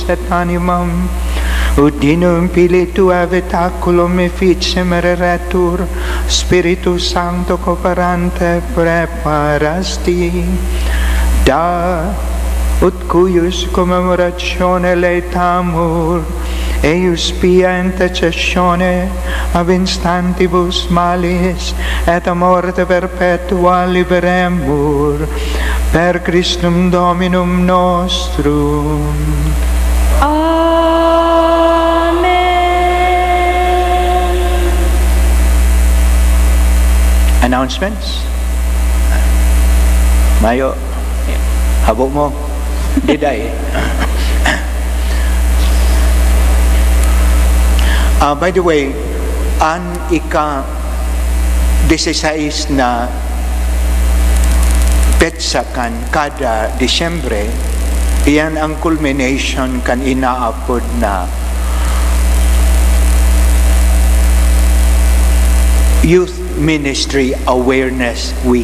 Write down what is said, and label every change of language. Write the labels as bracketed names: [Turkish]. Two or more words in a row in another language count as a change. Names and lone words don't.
[Latin] et animam, ut in Spiritu habitaculum efficem reretur, Spiritus Sancto cooperante preparasti, da ut cuius commemoratione laetamur, eius pia intercessione ab instantibus malis et a morte perpetua liberemur, per Christum Dominum nostrum. Amen. [English] Announcements? [Bikol] Mayo, habo mo. Diday. [English] By the way, [Bikol] ang ika-16 na petsa kan kada Disyembre, iyan ang culmination kan inaapod na Youth Ministry Awareness Week.